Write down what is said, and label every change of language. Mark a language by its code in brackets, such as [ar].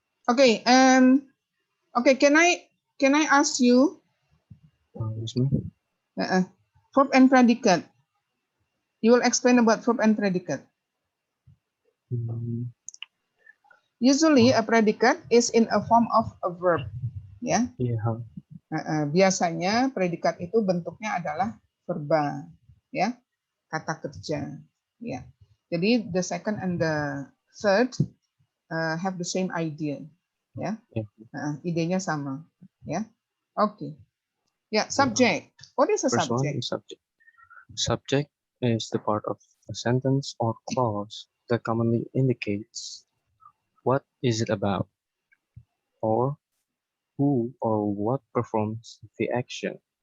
[en] Okay. Okay. Can I ask you? Yes, ma'am. Verb and predicate. You will explain about verb and predicate. Usually, a predicate is in a form of a verb. [id] Ya. [en] Yeah. [id] Biasanya predikat itu bentuknya adalah verba, ya, kata kerja. Ya. [en] Jadi the second and the third have the same idea. [id] Ya. Idenya sama. Ya. Oke. Ya, subject. [en] What is a First one subject? is subject. Subject is the part of a sentence or clause that commonly indicates what is it about, or who or what performs the action.